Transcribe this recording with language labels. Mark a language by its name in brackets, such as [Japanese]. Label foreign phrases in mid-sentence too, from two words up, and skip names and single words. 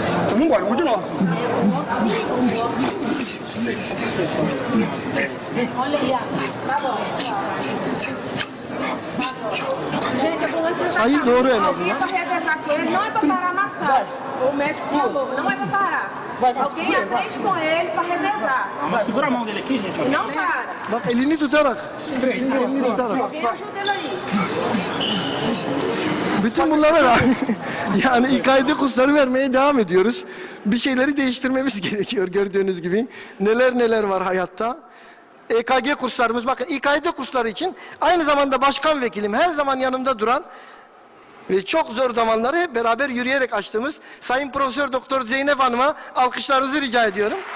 [Chinese] 怎么管不住了？ [Turkish] Sayı doğru en azından. [Portuguese] Não é para parar amassar. O médico falou, não é para parar. Alguém aprende com ele para revezar. Ama segura a mão dele aqui, gente. Não para. [Turkish] Bak elini tutarak. Elini tutarak. [Portuguese] Alguém ajuda ele aí. [Turkish] Bütün bunlara da yani İKD kursları vermeye devam ediyoruz. Bir şeyleri değiştirmemiz gerekiyor gördüğünüz gibi. Neler var hayatta. EKG kurslarımız, bakın İKD kursları için aynı zamanda başkan vekilim, her zaman yanımda duran ve çok zor zamanları hep beraber yürüyerek açtığımız Sayın Profesör Doktor Zeynep Hanım'a alkışlarınızı rica ediyorum.